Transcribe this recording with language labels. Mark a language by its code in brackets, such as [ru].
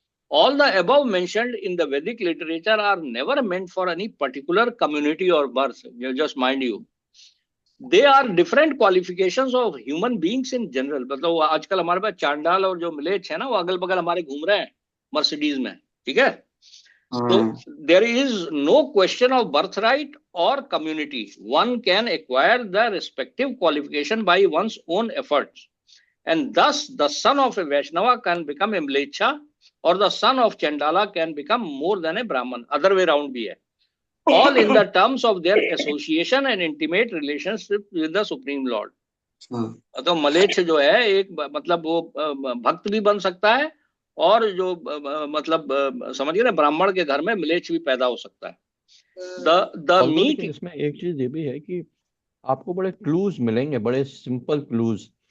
[en] All the above mentioned in the Vedic literature are never meant for any particular community or birth. Just mind you. They are different qualifications of human beings in general. [hi] मतलब आजकल हमारे पास चांडाल और जो मिलेच है ना वो अगल बगल हमारे घूम रहे हैं मर्सिडीज में, ठीक है? [en] So there is no question of birthright or community. One can acquire the respective qualification by one's own efforts. And thus the son of a Vaishnava can become a Mlecha, or the son of Chandala can become more than a Brahman. Other way around [hi] bhi hai. [en] All in the terms of their association and intimate relationship with the Supreme Lord. [hi] तो मलेच्छ जो है एक मतलब वो भक्त भी बन सकता है और जो मतलब समझिए ना ब्राह्मण के घर में मलेच्छ भी पैदा हो सकता है. [en] the meat [hi] इसमें एक चीज ये भी है कि आपको बड़े क्लूज मिलेंगे, बड़े सिंपल क्लूज.